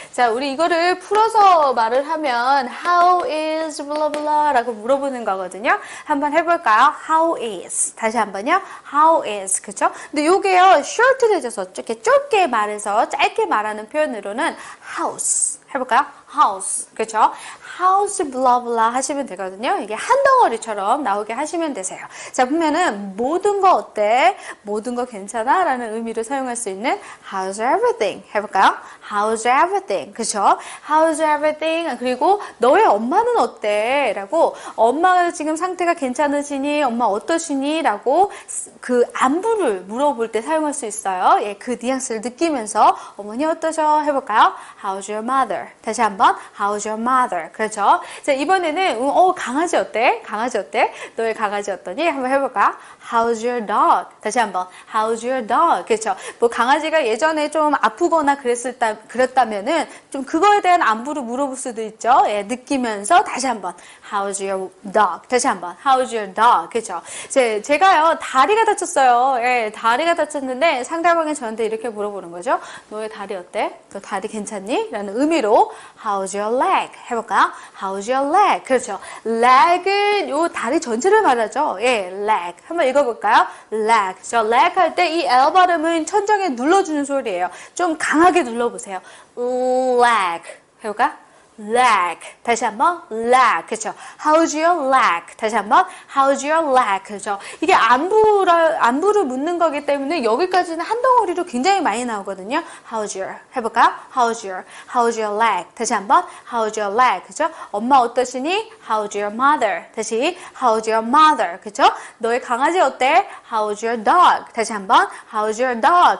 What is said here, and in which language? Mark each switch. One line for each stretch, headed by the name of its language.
Korean: 자, 우리 이거를 풀어서 말을 하면
English: how is blah blah
Korean: 라고 물어보는 거거든요. 한번 해볼까요?
English: how is.
Korean: 다시 한번요. how is. 그쵸? 근데 요게요, short해져서 이렇게 짧게 말해서 짧게 말하는 표현으로는 house. 해볼까요? house. 그쵸?
English: house blah blah
Korean: 하시면 되거든요. 이게 한 덩어리처럼 나오게 하시면 되세요. 자, 보면은 모든 거 어때? 모든 거 괜찮아? 라는 의미로 사용할 수 있는
English: how's everything
Korean: 해볼까요?
English: how's everything.
Korean: 그쵸?
English: how's everything.
Korean: 그리고 너의 엄마는 어때? 라고 엄마가 지금 상태가 괜찮으시니? 엄마 어떠시니? 라고 그 안부를 물어볼 때 사용할 수 있어요. 예, 그 뉘앙스를 느끼면서 어머니 어떠셔? 해볼까요?
English: how's your mother?
Korean: 다시 한번
English: how's your mother?
Korean: 그렇죠? 자, 이번에는 강아지 어때? 강아지 어때? 너의 강아지 어떠니? 한번 해볼까요?
English: how's your dog?
Korean: 다시 한번
English: how's your dog?
Korean: 그렇죠? 뭐 강아지가 예전에 좀 아프거나 그랬다면은 좀 그거에 대한 안부를 물어볼 수도 있죠. 예, 느끼면서 다시 한번
English: how's your dog?
Korean: 다시 한번
English: how's your dog?
Korean: 그렇죠? 제가요 다리가 다쳤어요. 예, 다리가 다쳤는데 상대방이 저한테 이렇게 물어보는 거죠. 너의 다리 어때? 너 다리 괜찮니? 라는 의미로
English: how's your leg?
Korean: 해볼까요?
English: how's your leg?
Korean: 그렇죠. leg은 요 다리 전체를 말하죠. 예, leg. 한번 읽어볼까요? leg. 저 leg 할 때 이 L 발음은 천장에 눌러주는 소리예요. 좀 강하게 눌러보세요. leg. 해볼까? leg. 다시 한번
English: leg.
Korean: 그렇죠.
English: how's your leg?
Korean: 다시 한번
English: how's your leg?
Korean: 그렇죠. 이게 안부를 묻는 거기 때문에 여기까지는 한 덩어리로 굉장히 많이 나오거든요.
English: how's your?
Korean: 해볼까요?
English: how's your leg?
Korean: 다시 한번
English: how's your leg?
Korean: 그렇죠. 엄마 어떠시니?
English: how's your mother?
Korean: 다시
English: how's your mother?
Korean: 그렇죠. 너의 강아지 어때?
English: how's your dog?
Korean: 다시 한번
English: how's your dog?